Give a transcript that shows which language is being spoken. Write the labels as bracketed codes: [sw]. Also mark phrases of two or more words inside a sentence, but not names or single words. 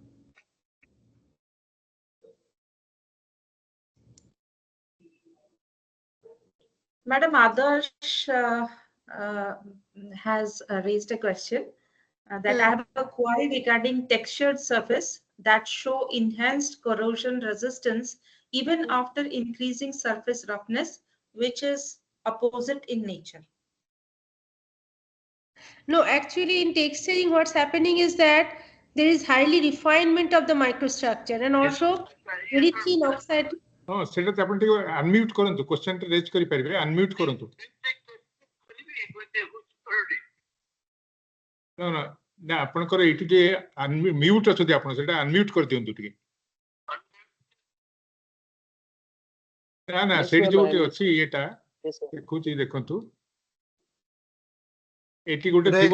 [en] Madam Adarsh has raised a question that I have a query regarding textured surface that show enhanced corrosion resistance even after increasing surface roughness, which is opposite in nature. No, actually in texturing what's happening is that there is highly refinement of the microstructure and also very thin oxide. [or] ହଁ ସେଟା ତ ଆପଣ ଟିକେ ଅନମ୍ୟୁଟ୍ କରନ୍ତୁ, କ୍ୱେଶ୍ଚନ୍ ଟା ରେଜ୍ କରିପାରିବେ, ଅନମ୍ୟୁଟ୍ କରନ୍ତୁ। ନା ଆପଣଙ୍କର ଏଇଠି ଟିକେ ମ୍ୟୁଟ୍ ଅଛନ୍ତି, ଆପଣ ସେଟା ଅନମ୍ୟୁଟ୍ କରିଦିଅନ୍ତୁ ଟିକେ। ନା ନା ସେଇଠି ଯୋଉଠି ଅଛି ଏଟା ଦେଖୁଛି, ଦେଖନ୍ତୁ ଏଠି ଗୋଟେ ଥିବ